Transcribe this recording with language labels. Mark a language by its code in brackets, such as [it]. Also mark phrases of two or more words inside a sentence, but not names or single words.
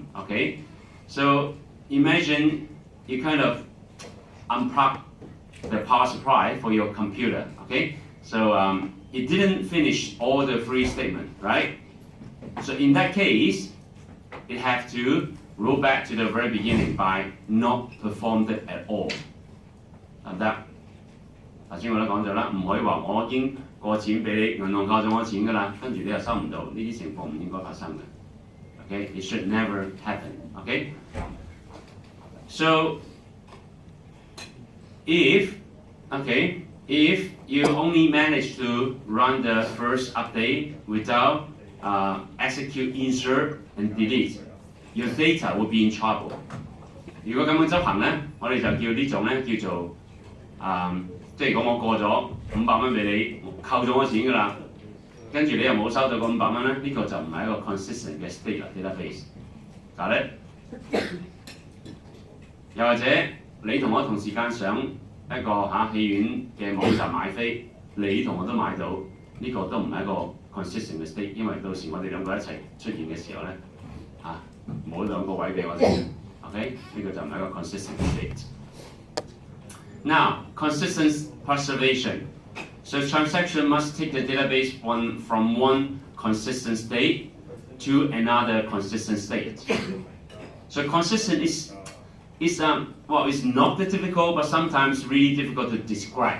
[en] Okay, so imagine you kind of unplug the power supply for your computer. Okay, so it didn't finish all the 3 statements, right? So in that case, it have to roll back to the very beginning by not performed it at all. [yue] 得唔得？頭先我都講咗啦，唔可以話我已經過錢俾你，銀行扣咗我錢㗎啦，跟住你又收唔到，呢啲情況唔應該發生嘅。 [en] Okay, it should never happen. Okay, so if you only manage to run the first update without execute, insert and delete, your data will be in trouble. [yue] 如果咁樣執行咧，我哋就叫呢種咧叫做即係如果我過咗500蚊俾你，扣咗我錢㗎啦，跟住你又冇收到個500蚊咧，呢、個就唔係一個 consistent 嘅 state database。 [en] Got it？ [yue] 又或者你同我同時間上一個戲院嘅網站買飛，你同我都買到，呢、個都唔係一個 consistent 嘅 state， 因為到時我哋兩個一齊出現嘅時候咧冇2個位俾我哋。OK， 呢個就唔係一個 [en] consistent state。 Now, consistent preservation. So transaction must take the database from one consistent state to another consistent state. So consistent is it's not that difficult, but sometimes really difficult to describe.